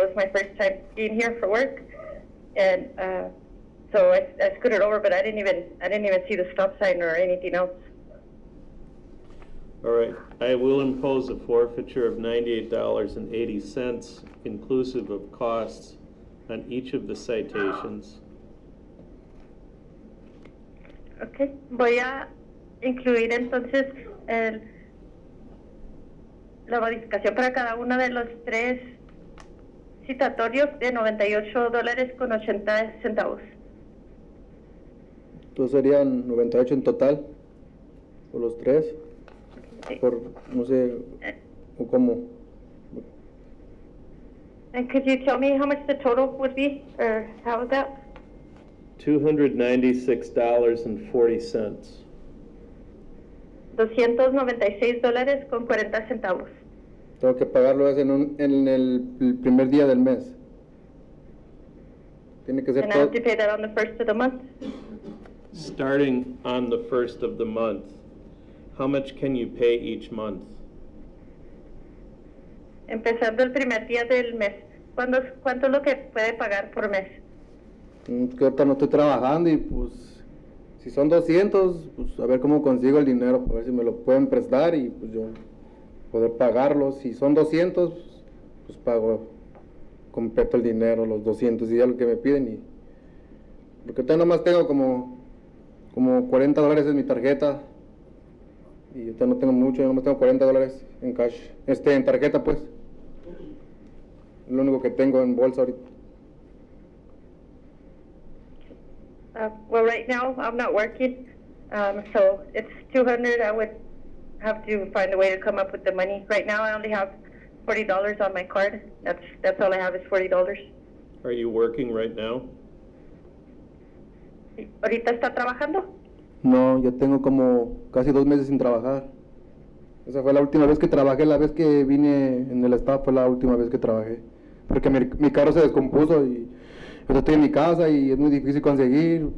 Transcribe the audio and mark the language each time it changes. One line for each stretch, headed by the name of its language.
English: It was my first time being here for work, and so I scooted over, but I didn't even see the stop sign or anything else. All right, I will impose a forfeiture of $98.80, inclusive of costs, on each of the citations.
Spanish: Okay, voy a incluir entonces la modificación para cada uno de los 3 citatorios de $98.80. Entonces serían 98 en total, por los 3, por, no sé, o cómo.
English: And could you tell me how much the total would be, or how was that? $296.40. $296.40.
Spanish: Tengo que pagarlo en el primer día del mes. Tiene que ser
English: And I have to pay that on the first of the month? Starting on the 1st of the month, how much can you pay each month?
Spanish: Empezando el primer día del mes. ¿Cuánto es lo que puede pagar por mes? Que ahorita no estoy trabajando y pues si son 200, pues a ver cómo consigo el dinero, a ver si me lo pueden prestar y pues yo poder pagarlo. Si son 200, pues pago completo el dinero, los 200 y ya lo que me piden. Porque ahorita nomás tengo como $40 en mi tarjeta y ahorita no tengo mucho, yo nomás tengo $40 en cash, en tarjeta pues. Es lo único que tengo en bolsa ahorita.
English: Well, right now I'm not working, so it's 200. I would have to find a way to come up with the money. Right now I only have $40 on my card. That's all I have is $40. Are you working right now?
Spanish: ¿Ahorita está trabajando? No, yo tengo como casi 2 meses sin trabajar. Esa fue la última vez que trabajé, la vez que vine en el estado fue la última vez que trabajé. Porque mi carro se descompuso y yo estoy en mi casa y es muy difícil conseguir.